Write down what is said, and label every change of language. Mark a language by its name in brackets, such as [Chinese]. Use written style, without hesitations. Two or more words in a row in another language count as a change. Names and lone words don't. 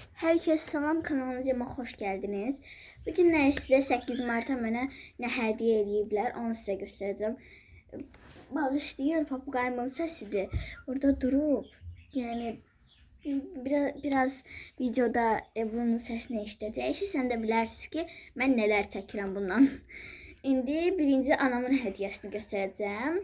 [Turkish] Herkes salam, kanalıma hoş geldiniz. Bugün size [Azerbaijani] 8 Mart'a mənə nə hədiyyə ediblər, onu sizə göstərəcəm. Bağışlayın, papuqayımın səsidir. Orada durub, yəni biraz videoda bunun səsini eşidəcəksiniz. Sən də bilərsiniz ki, mən nələr çəkirəm bundan. İndi birinci anamın hədiyyəsini göstərəcəm.